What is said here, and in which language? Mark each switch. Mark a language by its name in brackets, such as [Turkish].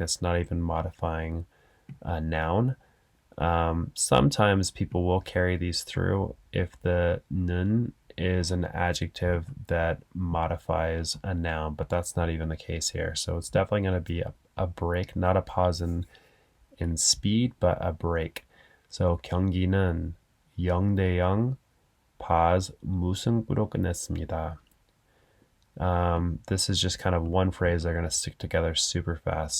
[English] It's not even modifying a noun. Sometimes people will carry these through if the 는 is an adjective that modifies a noun, but that's not even the case here. So it's definitely going to be a break, not a pause in speed, but a break. [Korean] So 경기는 0대0, pause, 무승부로 끝냈습니다. [English] This is just kind of one phrase they're going to stick together super fast.